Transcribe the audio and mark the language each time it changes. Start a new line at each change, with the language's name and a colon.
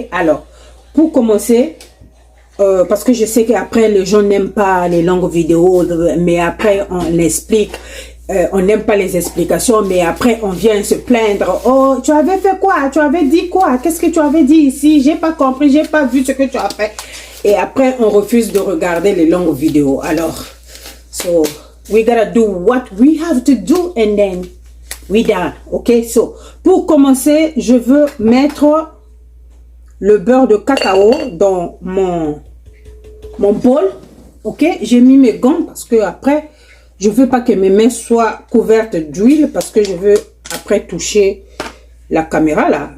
French: Alors, pour commencer, parce que je sais qu'après les gens n'aiment pas les longues vidéos, mais après on explique, on n'aime pas les explications, mais après on vient se plaindre. Oh, tu avais fait quoi? Tu avais dit quoi? Qu'est-ce que tu avais dit ici? J'ai pas compris, j'ai pas vu ce que tu as fait. Et après on refuse de regarder les longues vidéos.
English: Alors, so we gotta do what we have to do and then we done.
French: Ok? So, pour commencer, je veux mettre le beurre de cacao dans mon bol. Ok? J'ai mis mes gants parce que après, je veux pas que mes mains soient couvertes d'huile parce que je veux après toucher la caméra là.